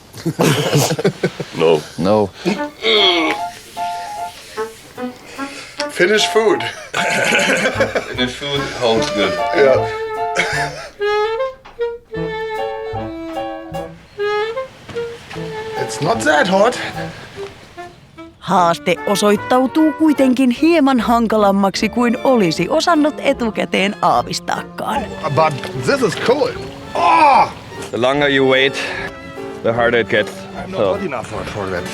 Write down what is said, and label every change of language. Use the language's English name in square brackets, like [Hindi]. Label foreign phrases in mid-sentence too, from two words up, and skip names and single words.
[English] No. No. Finnish food. Finnish food holds good. Yeah. It's not that hot. [Finnish] Haaste osoittautuu kuitenkin hieman hankalammaksi kuin olisi osannut etukäteen aavistaakaan. [English] But this is cool. Oh! The longer you wait, the harder it gets. I'm not hot enough for that.